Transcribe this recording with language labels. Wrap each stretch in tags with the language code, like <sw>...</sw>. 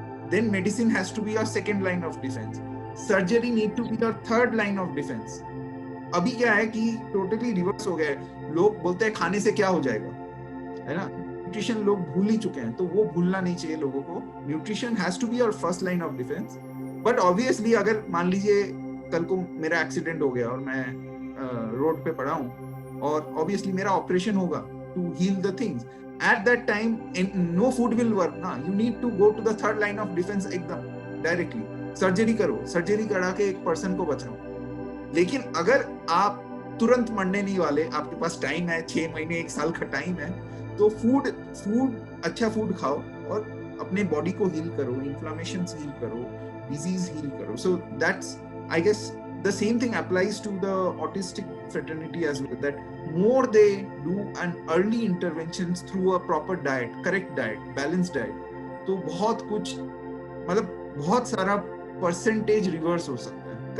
<en>Then medicine has to be your second line of defense. Surgery need to be your third line of defense.</en> <hi>अभी क्या है कि totally reverse हो गया है. लोग बोलते हैं खाने से क्या हो जाएगा, है ना. न्यूट्रिशन लोग भूल ही चुके हैं, तो वो भूलना नहीं चाहिए लोगों को.</hi> <en>Nutrition has to be your first line of defence.</en> <hi>But obviously अगर मान लीजिए कल को मेरा एक्सीडेंट हो गया और मैं रोड पे पड़ा हूँ, और ऑब्वियसली मेरा ऑपरेशन होगा</hi> <en>To heal the things. At that time, no food will work.</en> <hi>ना,</hi> <en>you need to go to the third line of defense एकदम directly.</en> <hi>सर्जरी करो, सर्जरी करा के एक पर्सन को बचाओ. लेकिन अगर आप तुरंत मरने नहीं वाले, आपके पास टाइम है, 6 महीने 1 साल का टाइम है, तो फूड अच्छा फूड खाओ और अपने बॉडी को हील करो, इन्फ्लामेशन हील करो, डिजीज हील करो.</hi> <en>so that's, I guess the same thing applies to the autistic fraternity as well, that more they do an early interventions through a proper diet, correct diet, balanced diet,</en> <hi>तो बहुत कुछ, मतलब बहुत सारा percentage reverse हो सकता है.</hi>